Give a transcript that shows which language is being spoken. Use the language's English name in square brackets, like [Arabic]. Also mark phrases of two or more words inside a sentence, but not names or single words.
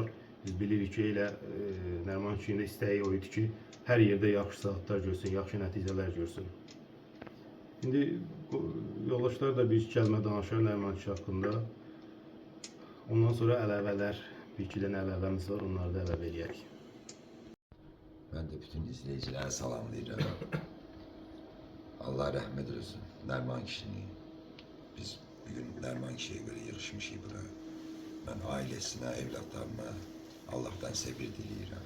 [Azerbaijani] Biz bilirik ki, elə Nərman kişinin də istəyi o idi ki, hər yerdə yaxşı saatlar görsün, yaxşı nəticələr görsün. İndi yoldaşlar da bir kəlmə danışar Nərman kişi haqqında. Ondan sonra əlavələr, bir-iki dənə əlavəmiz var, onları da əlavə edərik. [Turkish] Ben de bütün izleyicilere salamlayırım. Allah rahmet eylesin. Nərman kişini. Biz bugün Nərman kişiye göre yarışmışız buraya. Ben ailesine, evlatlarına Allah'tan sabır dileyirəm.